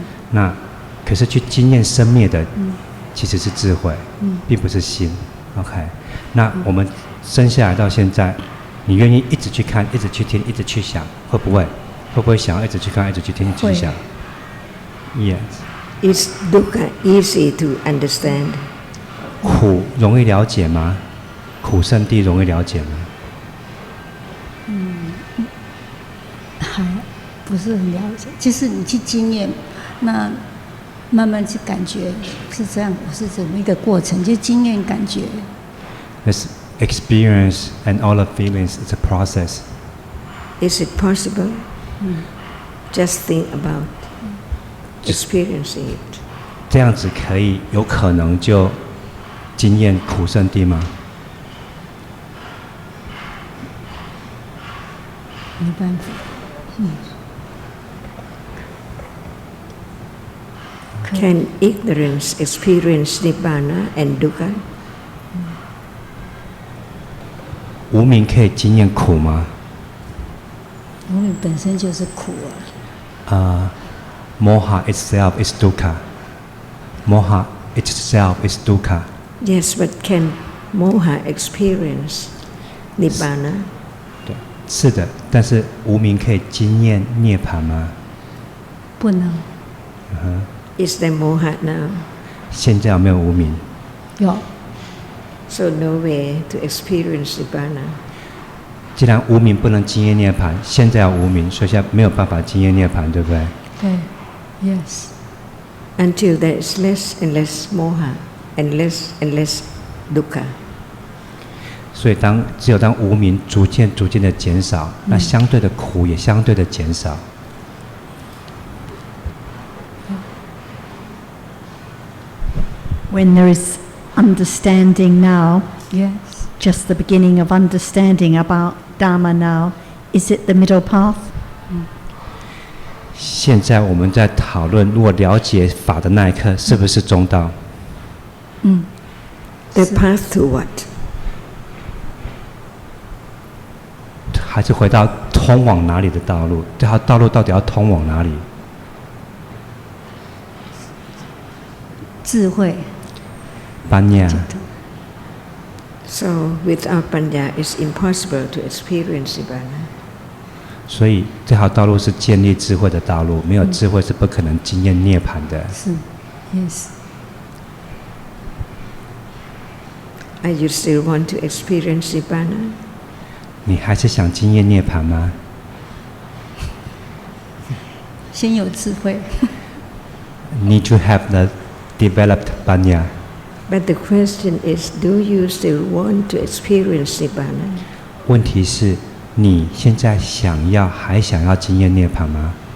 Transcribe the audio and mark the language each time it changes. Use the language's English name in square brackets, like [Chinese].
[Chinese] 那可是去经验生灭的，其实是智慧，并不是心。 OK， 那我们生下来到现在，你愿意一直去看，一直去听，一直去想，会不会？会不会想要一直去看，一直去听，一直去想 ？ [English] Yes. Is dukkha easy to understand? [Chinese] 苦容易了解吗？苦圣谛容易了解吗？还不是很了解。就是你去经验，那慢慢去感觉是这样，是怎么一个过程？就经验感觉。 [English] This experience and all the feelings is a process. Is it possible? Just think about experiencing it. [Chinese] 这样子可以有可能就经验苦圣谛吗？没办法。 [English] Can ignorance experience nibbana and dukkha? [Chinese] 无明可以经验苦吗？无明本身就是苦啊。 [English] Moha itself is dukkha. Moha itself is dukkha. Yes, but can moha experience nibbana? [Chinese] 对，是的，但是无明可以经验涅槃吗不能。 [English] Is there moha now? [Chinese] 现在有没有无明？有。 [English] So no way to experience Nibbana. [Chinese] 既然无明不能经验涅槃，现在有无明，所以现在没有办法经验涅槃，对不对？对 ， [English] Yes. Until there is less and less moha and less dukkha. [Chinese] 所以只有当无明逐渐的减少，那相对的苦也相对的减少。 [English] When there is understanding now, Yes. just the beginning of understanding about Dhamma now, is it the middle path? [Chinese] 现在我们在讨论，如果了解法的那一刻，是不是中道 [English] The path to what? [Chinese] 还是回到通往哪里的道路？这条道路到底要通往哪里？智慧。 [English] Panya. So without panya, it's impossible to experience Nibbana. [Chinese] 所以这条道路是建立智慧的道路，没有智慧是不可能经验涅槃的。是 ， [English] Yes. Are you still want to experience Nibbana? [Chinese] 你还是想经验涅槃吗？先有智慧。 [English] Need to have the developed panya. But the question is, do you still want to experience Nibbana? [Chinese] 问题是，你现在还想要经验涅槃吗？